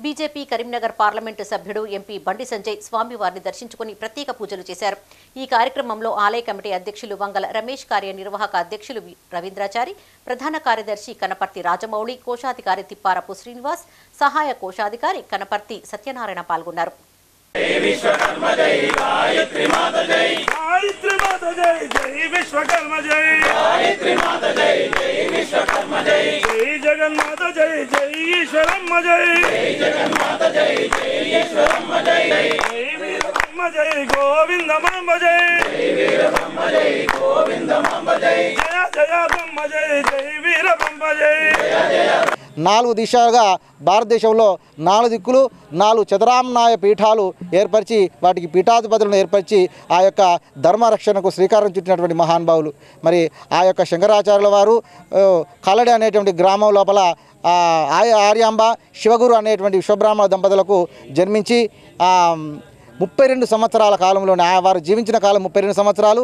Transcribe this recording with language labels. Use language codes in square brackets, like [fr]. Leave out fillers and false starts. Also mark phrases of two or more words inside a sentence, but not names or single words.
[te] బీజేపీ కరీంనగర్ పార్లమెంటు సభ్యుడు ఎంపీ బండి సంజయ్ స్వామివారిని దర్శించుకుని ప్రత్యేక పూజలు చేశారు. ఈ కార్యక్రమంలో ఆలయ కమిటీ అధ్యక్షులు వంగల రమేష్, కార్యనిర్వాహక అధ్యక్షులు రవీంద్రాచారి, ప్రధాన కార్యదర్శి కనపర్తి రాజమౌళి, కోశాధికారి తిప్పారపు శ్రీనివాస్, సహాయ కోశాధికారి కనపర్తి సత్యనారాయణ పాల్గొన్నారు. [hi] जय विश्वकर्मा जय गायत्री माता जय गायत्री माता जय जय विश्वकर्मा जय गायत्री माता जय जय विश्वकर्मा जय जय जगन्माता जय जय ईश्वरम्मा जय जय जगन्माता जय जय ईश्वरम्मा जय जय वीरब्रह्म जय गोविंदमांब जय जय वीरब्रह्म जय गोविंदमांब जय जय जय ब्रह्म जय जय वीरब्रह्म जय जय जय [te] 4 దిశలుగా భారతదేశంలో 4 దిక్కులు 4 చతురామ్నాయ పీఠాలు ఏర్పరిచి వాటికి పీఠాధిపతులను ఏర్పరిచి ఆ యొక్క ధర్మరక్షణకు శ్రీకారం చుట్టినటువంటి మహానుభావులు. మరి ఆ యొక్క శంకరాచార్యుల వారు కల్లడి అనేటువంటి గ్రామం లోపల ఆర్యాంబ శివగురు అనేటువంటి విశ్వబ్రాహ్మణ దంపతులకు జన్మించి 32 సంవత్సరాల కాలంలోనే వారు జీవించిన కాలం 32 సంవత్సరాలు.